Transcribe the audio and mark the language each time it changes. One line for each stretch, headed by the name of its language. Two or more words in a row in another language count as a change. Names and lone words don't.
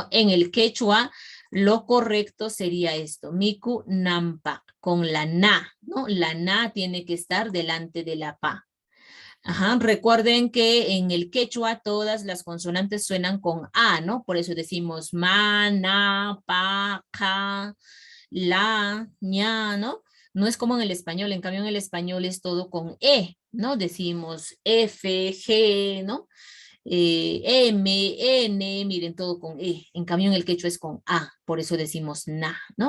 Spanish: En el quechua, lo correcto sería esto,
Quechua: miku nampa,
Spanish: con la na, ¿no? La na tiene que estar delante de la PA. Ajá, recuerden que en el quechua todas las consonantes suenan con A, ¿no? Por eso decimos ma, na, pa, ka, la, ña, ¿no? No es como en el español, en cambio en el español es todo con E, ¿no? Decimos F, G, ¿no? M, N, miren, todo con E. En cambio en el quechua es con A, por eso decimos na, ¿no?